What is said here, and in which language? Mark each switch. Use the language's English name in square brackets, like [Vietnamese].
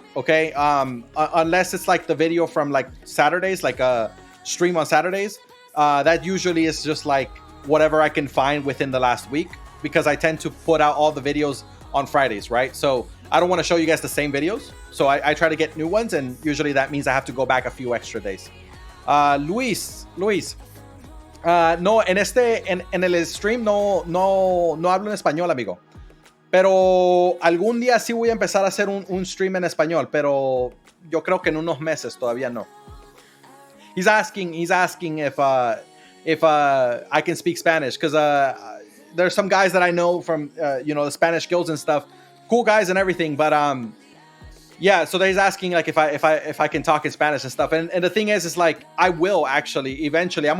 [English] Okay, unless it's like the video from like Saturdays, like a stream on Saturdays, that usually is just like whatever I can find within the last week, because I tend to put out all the videos on Fridays, right? So I don't want to show you guys the same videos, so I try to get new ones, and usually that means I have to go back a few extra days. [Spanish] Luis, no, en el stream no hablo en español, amigo. Pero algún día sí voy a empezar a hacer un stream en español, pero yo creo que en unos meses todavía no. [English] He's asking if I can speak Spanish, because there's some guys that I know from the Spanish guilds and stuff, cool guys and everything, but yeah, so he's asking like if I can talk in Spanish and stuff, and the thing is like I will actually eventually.